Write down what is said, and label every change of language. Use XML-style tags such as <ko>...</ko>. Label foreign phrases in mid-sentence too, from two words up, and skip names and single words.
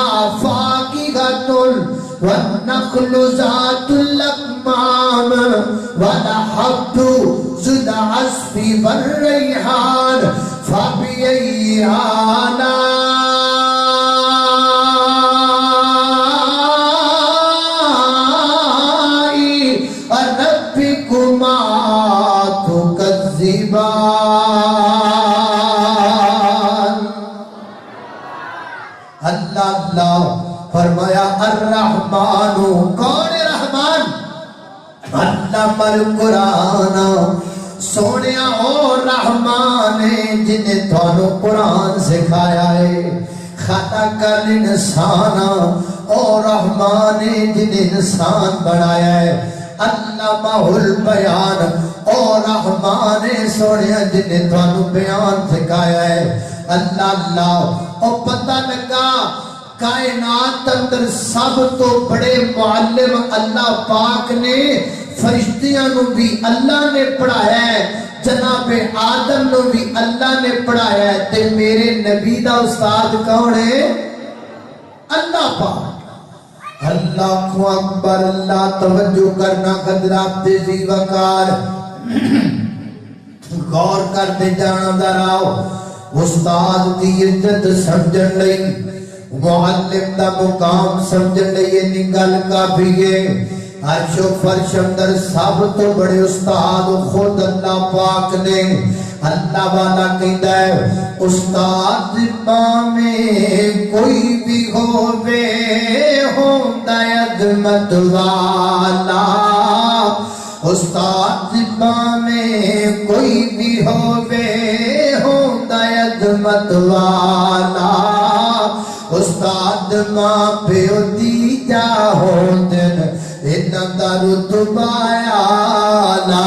<ar>فاكهة والنخل ذات الأكمام والحب ذو العصف والريحان فبأي آلاء ربكما تكذبان.</ar> <pa>اللہ اللہ فرمایا الرحمن کون ہے رحمان؟</pa> <ar>علم القرآن</ar> <pa>سونیا او رحمان ہے جنہیں تھانوں قرآن سکھایا ہے.</pa> <ar>خلق الانسان</ar> <pa>او رحمان ہے جنہیں انسان بنایا ہے.</pa> <ar>علمہ البیان</ar> <pa>او رحمان ہے سونیا جنہیں تھانوں بیان سکھایا ہے. اللہ اللہ او پتہ لگا کائنات اندر سب تو بڑے معلم اللہ پاک نے فرشتیاں نو بھی اللہ نے پڑھایا ہے. جناب آدم نو بھی اللہ نے پڑھایا ہے. تے میرے نبی دا استاد کون ہے؟ اللہ پاک.</pa> <ar>اللہ اکبر.</ar> <ur>اللہ توجہ کرنا حضرات ذی وقار غور کرتے جانا ذرا.</ur> <pa>استاد دی عزت سمجھن لئی معلم دا مقام سمجھن لئی یہ گل کافی ہے. عرش و فرش اندر سب تو بڑے استاد خود اللہ پاک نے. اللہ والا کہتا ہے استاد میں کوئی بھی ہووے ہوندا عظمت والا. استاد میں کوئی بھی ہووے ہوندا عظمت والا. استاد ماں پیو دی جا ہوندن انہاں دا رتبہ اعلی.</pa>